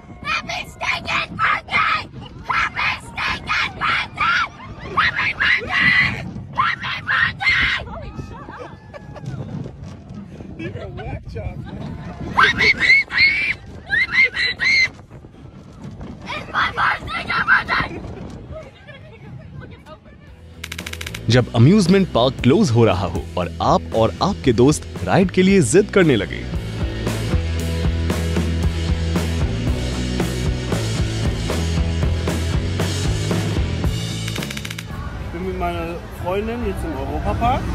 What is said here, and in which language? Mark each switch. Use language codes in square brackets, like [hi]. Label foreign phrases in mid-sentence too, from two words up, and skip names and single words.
[en] Happy stinking birthday! Happy stinking birthday! Happy birthday! Happy birthday! You're a whack job. Happy birthday! Happy birthday! It's my birthday! Your birthday! [hi] जब [en] amusement park [hi] क्लोज हो रहा हो और आप और आपके दोस्त राइड के लिए जिद करने लगे, [de] Ich bin mit meiner Freundin jetzt im Europapark.